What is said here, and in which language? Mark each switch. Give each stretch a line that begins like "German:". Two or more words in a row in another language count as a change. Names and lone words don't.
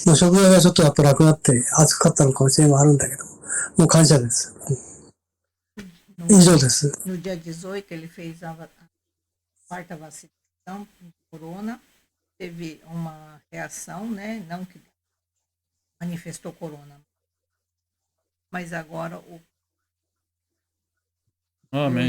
Japanese: もう食欲がちょっとやっぱなくなって、暑かったのかもしれないあるんだけど、もう感謝です。以上です。
Portuguese: No dia 18, ele fez a quarta vacinação com corona, teve uma reação, né? Não que manifestou corona, mas agora o Amém,